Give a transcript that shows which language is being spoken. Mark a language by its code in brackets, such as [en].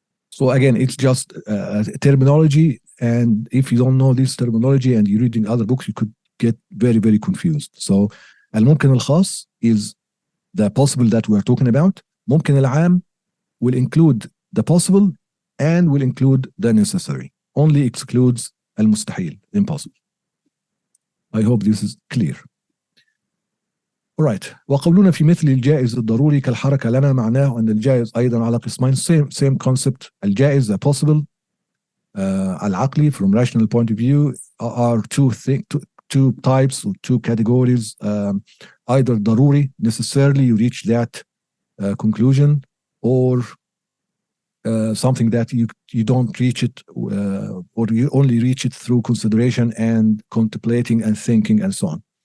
[en] So again, it's just terminology, and if you don't know this terminology and you're reading other books, you could get very, very confused. So الممكن الخاص is the possible that we're talking about. ممكن العام will include the possible and will include the necessary. Only excludes المستحيل, impossible. I hope this is clear. Alright. [ar] وقولنا في مثل الجائز الضروري كالحركة لنا معناه أن الجائز أيضا على قسمين, [en] same concept. الجائز, the possible, العقلي, from rational point of view, are two types or two categories. Either ضروري, necessarily you reach that conclusion, or something that you don't reach it, or you only reach it through consideration and contemplating and thinking and so on.